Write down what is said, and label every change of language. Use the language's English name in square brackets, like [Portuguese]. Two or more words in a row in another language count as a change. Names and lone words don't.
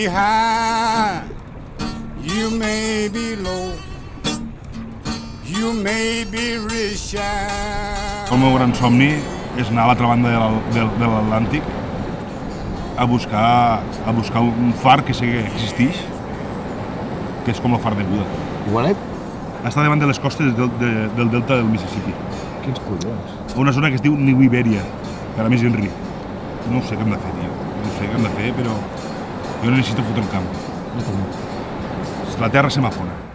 [English] high, you may be low, you may be rich. [Catalan] El meu gran somni és anar a l'altra banda de l'Atlàntic a buscar un far que sí que existeix, que és com el far de Buda. Igualet? Està davant de les costes del delta del Mississippi. Quins collons. A una zona que es diu New Iberia, per a més Henry. No sé què hem de fer, tio. No sé què hem de fer, però jo necessito fotre el camp. La terra se m'afona.